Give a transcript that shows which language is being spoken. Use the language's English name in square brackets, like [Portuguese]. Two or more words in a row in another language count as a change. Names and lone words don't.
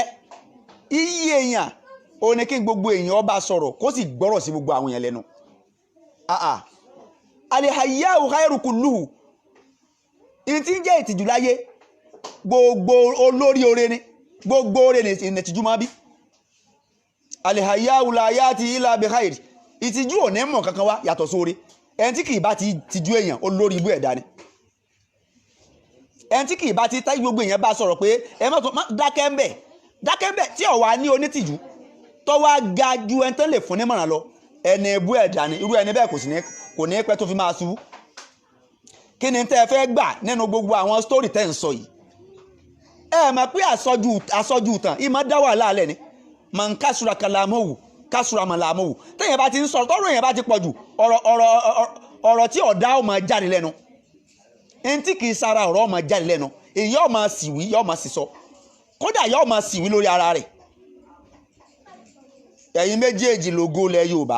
[Yoruba] Iye èèyàn ó ní kí gbogbo èèyàn ọba sọ̀rọ̀ kó sì gbọ́rọ̀ sí gbogbo àwọn èèyàn lẹ́nu. [Arabic] الحياء خير كله. [Yoruba] Ìtí ń jẹ́ ìtìjú láyé gbogbo olórí oore ni. Gbogbo oore ni ìtìjú máa bí. [Arabic] الحياء لا يأتي إلا بخير. [Yoruba] Ìtìjú ò ní mọ̀ kankan wá yàtọ̀ sóore. Ẹni tí kì í bá ti tìjú èèyàn olórí ibú ẹ̀dá ni. Ẹni tí kì í bá ti táyé gbogbo èèyàn bá sọ̀rọ̀ pé ẹ má dákẹ́ ń bẹ̀. Dákẹ́ ń bẹ̀ tí ó wà ní onítìjú tó wá ga ju ẹni tó lè fún ní mọ̀ràn lọ. Ẹni ibú ẹ̀dá ni. Irú ẹni bẹ́ẹ̀ kò ní pẹ́ tó fi máa ṣubú. Kí ni tẹ́ fẹ́ gbà nínú gbogbo àwọn story tẹ́ ń sọ yìí? Ẹ mọ̀ pé àsọjù tàn ìmọ̀ dá wà láàlẹ́ ni. [Arabic] من كثر كلامه كثر ملامه. [Yoruba] Tẹ́yìn bá ti ń sọ̀rọ̀ tọ́rọ̀ yẹn bá ti pọ̀ jù ọ̀rọ̀ tí ọ̀dá ó máa jáde lẹ́nu. Ẹni tí kì í sara ọ̀rọ̀ ó máa jáde lẹ́nu. Èyí ó máa sì wí yó máa sì sọ. Kódà yó máa sì wí lórí ara rẹ̀. Ẹ̀yin méjèèjì lógo lẹ Yorùbá.